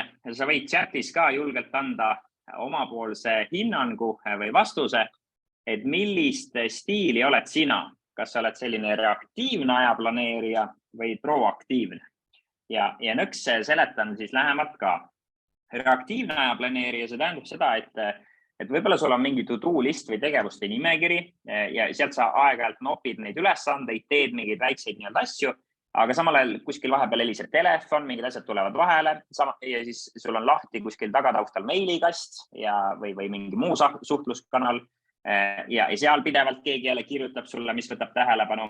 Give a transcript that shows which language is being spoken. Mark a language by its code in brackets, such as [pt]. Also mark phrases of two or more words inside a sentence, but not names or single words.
[et] Sa võid chatis ka julgelt anda omapoolse hinnangu või vastuse, et millist stiili oled sina? Kas sa oled selline reaktiivne ajaplaneerija või proaktiivne? Ja nõks seletan siis lähemalt ka. Reaktiivne ajaplaneerija, see tähendab seda, et võib-olla sul on mingi [en] to-do list [et] või tegevuste nimekiri ja sealt sa aeg-ajalt nopid neid ülesandeid, teed mingeid väikseid nii-öelda asju, aga samal ajal kuskil vahepeal heliseb telefon, mingid asjad tulevad vahele ja siis sul on lahti kuskil tagataustal meilikast või mingi muu suhtluskanal. Ja seal pidevalt keegi jälle kirjutab sulle, mis võtab tähelepanu.